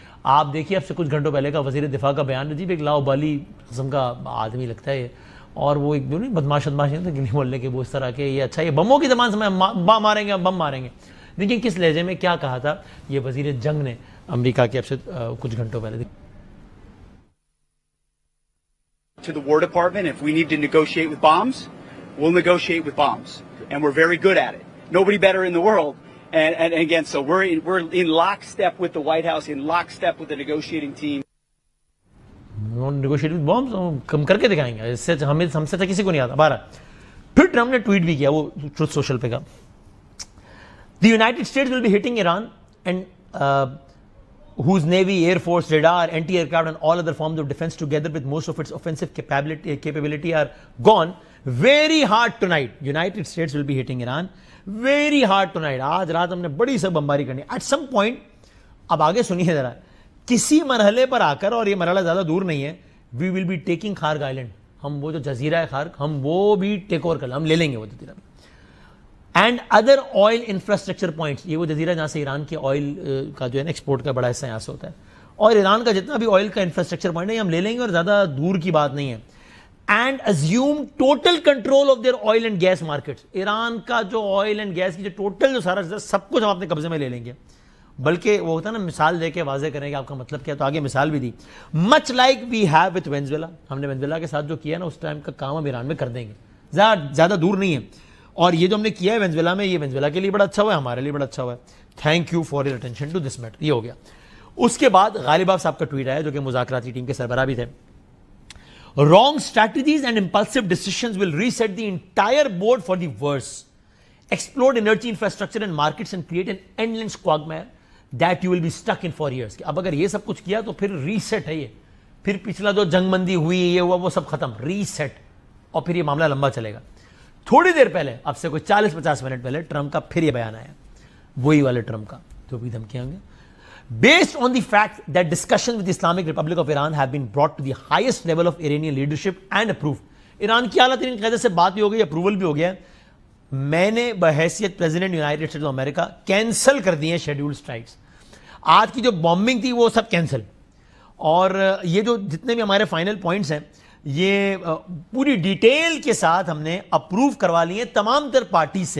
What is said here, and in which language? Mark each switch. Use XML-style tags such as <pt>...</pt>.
<ur>آپ دیکھیے اب سے کچھ گھنٹوں پہلے کا وزیر دفاع کا بیان, عجیب ایک لاؤبالی قسم کا آدمی لگتا ہے. اور وہ ایک جو نہیں بدماش نہیں تھا گلی محلے کے, وہ اس طرح کے یہ اچھا یہ بموں کی زبان سے بم ماریں گے, بم ماریں گے. لیکن کس لہجے میں کیا کہا تھا یہ وزیر جنگ نے امریکہ کے اب سے کچھ گھنٹوں پہلے.</ur> <en>To the War Department, if we need to negotiate with bombs, we'll negotiate with bombs, and we're very good at it. Nobody better in the world. And again, so we're in lockstep with the White House, in lockstep with the negotiating team. Negotiate with bombs</en> <ur>کم کر کے دکھائیں گے. اس سے ہم سے کسی کو نہیں آتا. بارہ پھر ٹرمپ نے ٹویٹ بھی کیا, وہ ٹروتھ سوشل پہ کا.</ur> <en>The United States will be hitting Iran and whose navy, air force, radar, anti-aircraft and all other forms of defense together with most of its offensive capability are gone very hard tonight. United States will be hitting Iran very hard tonight.</en> <ur>آج رات ہم نے بڑی سے بمباری کرنی ہے.</ur> <en>At some point,</en> <ur>اب آگے سنیے ذرا, کسی مرحلے پر آ کر, اور یہ مرحلہ زیادہ دور نہیں ہے,</ur> <en>we will be taking</en> <ur>خارگ island. ہم وہ جو جزیرہ ہے خارگ, ہم وہ بھی ٹیک اوور کر لیں, ہم لے لیں گے وہ جزیرہ.</ur> <en>and other oil infrastructure points,</en> <ur>یہ وہ جزیرہ جہاں سے ایران کے آئل کا جو ہے نا ایکسپورٹ کا بڑا حصہ یہاں سے ہوتا ہے. اور ایران کا جتنا بھی آئل کا انفراسٹرکچر پوائنٹ ہے ہم لے لیں گے, اور زیادہ دور کی بات نہیں ہے.</ur> <en>And assume total control of their oil and gas markets.</en> <ur>Iran کا جو آئل اینڈ گیس کی جو ٹوٹل جو سارا سب کچھ ہم اپنے قبضے میں لے لیں گے. بلکہ وہ ہوتا ہے نا مثال دے کے واضح کریں کہ آپ کا مطلب کیا, تو آگے مثال بھی دی.</ur> <en>much like we have with Venezuela,</en> <ur>ہم نے وینزویلا کے ساتھ جو کیا نا اس ٹائم کا کام ہم ایران میں کر دیں گے. زیادہ دور نہیں ہے. اور یہ جو ہم نے کیا ہے وینزویلا میں, یہ وینزویلا کے لیے بڑا اچھا ہوا ہے, ہمارے لیے بڑا اچھا ہوا ہے.</ur> <en>Thank you for your attention to this matter.</en> <ur>یہ ہو گیا. اس کے بعد غالباف صاحب کا ٹویٹ آیا جو کہ مذاکراتی ٹیم کے سربراہ بھی تھے.</ur> <en>Wrong strategies and impulsive decisions will reset the entire board for the worse. Explode energy infrastructure and markets and create an endless quagmire that you will be stuck in for years.</en> <ur>اب اگر یہ سب کچھ کیا تو پھر reset ہے, یہ پھر پچھلا جو جنگ بندی ہوئی یہ ہوا وہ سب ختم, ریسیٹ. اور پھر یہ معاملہ لمبا چلے گا. تھوڑی دیر پہلے, اب سے کوئی 40-50 منٹ پہلے, ٹرمپ کا پھر یہ بیان آیا, وہی والے ٹرمپ کا جو بھی دھمکیاں ہوں گے.</ur> <en>Based on the fact that discussions with the Islamic Republic of Iran have been brought to the highest level of Iranian leadership and approved.</en> <ur>Iran کی اعلیٰ ترین قیادت سے بات بھی ہو گئی, اپروول بھی ہو گیا. میں نے بحیثیت president United States of America cancel کر دی ہیں شیڈیول سٹرائکس. آج کی جو بامبنگ تھی وہ سب کینسل. اور یہ جو جتنے بھی ہمارے فائنل پوائنٹس ہیں یہ پوری ڈیٹیل کے ساتھ ہم نے اپروو کروا لی ہیں تمام تر پارٹیز سے.</ur>